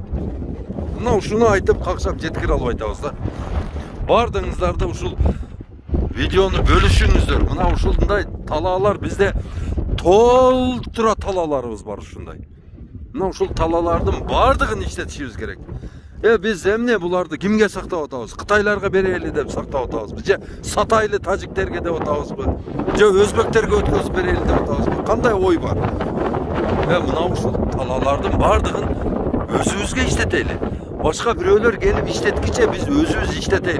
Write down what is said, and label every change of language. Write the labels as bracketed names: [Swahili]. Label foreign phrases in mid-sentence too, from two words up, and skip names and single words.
[Kyrgyz] Мына ушуну айтып какшап жеткире албай атабыз да. Бардыгыңыздарды ушул видеону бөлүшүңүздөр. Мына ушундай талаалар бизде толтура талааларыбыз бар ушундай. Мына ушул талаалардын бардыгын иштетишибиз керек. Биз эмне буларды кимге сактап атабыз? Кытайларга берели деп сактап атабыз. Же сатайлы тажиктерге деп атабызбы? Же өзбектерге өткөзүп берели деп атабызбы? Кандай ой бар? Мына ушул талаалардын бардыгын өзүбүзгө иштетели. Башка бирөөлөр келип иштеткиче биз өзүбүз иштетели.